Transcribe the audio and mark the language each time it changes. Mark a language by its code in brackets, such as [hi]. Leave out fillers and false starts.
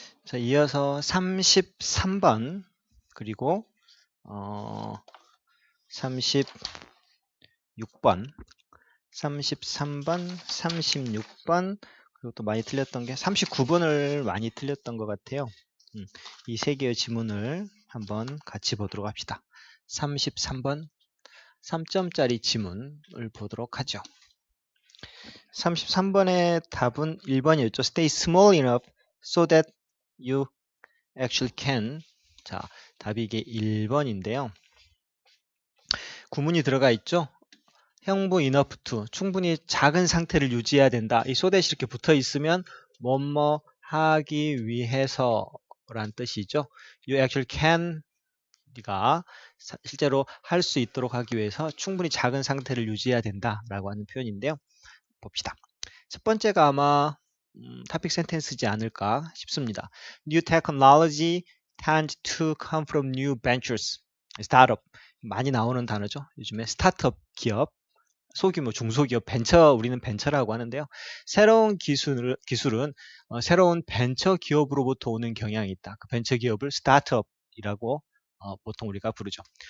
[ko] 자, 이어서 33번 그리고 36번 33번 36번 그리고 또 많이 틀렸던 게 39번을 많이 틀렸던 것 같아요. 이 세 개의 지문을 한번 같이 보도록 합시다. 33번 3점짜리 지문을 보도록 하죠. 33번의 답은 1번이었죠. [en] Stay small enough so that you actually can. [ko] 자, 답이 이게 1번인데요. 구문이 들어가 있죠. 형부 enough to, 충분히 작은 상태를 유지해야 된다. 이 so that 이렇게 붙어 있으면 뭐뭐 하기 위해서 란 뜻이죠. [en] You actually can, [ko] 네가 실제로 할 수 있도록 하기 위해서 충분히 작은 상태를 유지해야 된다 라고 하는 표현인데요. 봅시다. 첫 번째가 아마 topic sentence이지 않을까 싶습니다. [en] New technology tend to come from new ventures. [ko] 스타트업 많이 나오는 단어죠. 요즘에 스타트업 기업, 소규모 중소기업 벤처, 우리는 벤처라고 하는데요. 새로운 기술은 새로운 벤처 기업으로부터 오는 경향이 있다. 그 벤처 기업을 스타트업이라고 보통 우리가 부르죠.